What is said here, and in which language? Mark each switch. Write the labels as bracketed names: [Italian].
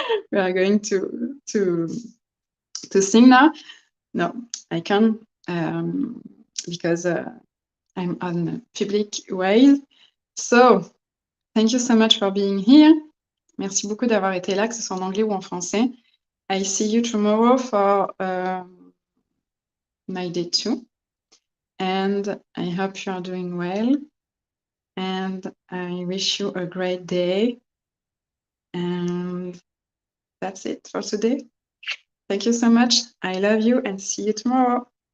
[English] We are going to sing now. No, I can because I'm on a public way. So, thank you so much for being here. [French] Merci beaucoup d'avoir été là, que ce soit en anglais ou en français. [English] I see you tomorrow for my day 2. And I hope you are doing well. And I wish you a great day. And that's it for today. Thank you so much. I love you and see you tomorrow.